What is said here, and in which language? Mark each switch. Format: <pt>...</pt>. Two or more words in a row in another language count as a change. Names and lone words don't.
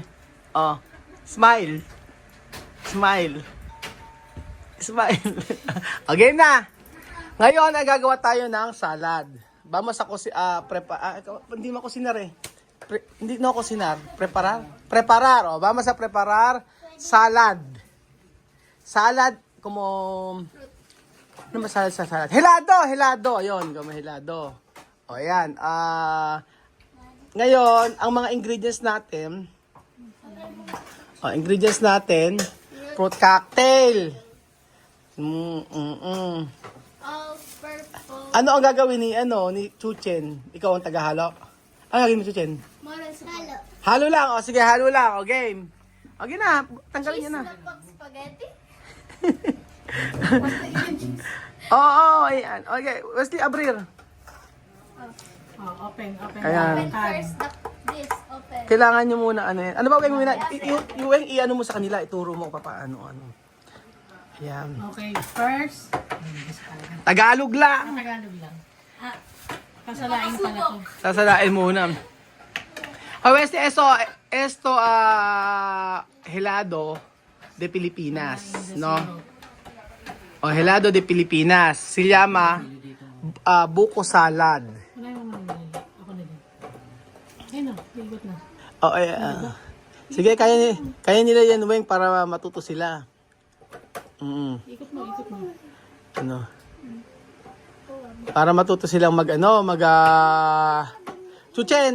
<en>Oh, smile. Smile. Smile. Okay na.</en> <tl>Ngayon, ay gagawa tayo ng salad. Vamos ako si hindi mo kusinar eh.</tl> <es>Hindi no kusinar. Preparar. Preparar. Oh, vamos a preparar salad.</es> <tl>Salad como ano ba salad sa salad?</tl> <es>Helado, helado. Ayun, como helado. O ayan.</es> <tl>Ngayon, ang mga ingredients natin,</tl> <en>fruit cocktail. All purple.</en> <tl>Ano ang gagawin ni Chuchen? Ikaw ang tagahalo. Ano gagawin mo, Chuchen? Halo. Halo lang. O sige, halo lang. O game. Okay na, tanggalin niya na. Cheese na pag spaghetti. Oo, ayan.</tl> <en>Okay, Wesley Abrir. Open. Ayan. Open first this. Open.</en> <tl>Kailangan nyo muna ano yan. Ano ba gagawin mo na? Yung i-ano mo sa kanila, ituro mo kung paano. Ayan.</tl> <en>Okay, first.</en> <tl>Tagalog lang. Tagalog lang. Kasalain pala to. Sasalain muna.</tl> <es>Oh, Wesley, esto helado de Pilipinas, no? O, helado de Pilipinas. Se llama buko salad.</es> <tl>Wala yung mga ako na din. Ayun na, ligot na. Oh, sige, kaya nila yan, Weng, para matuto sila. Ikot mo. Ano? Para matuto silang Chuchen!</tl>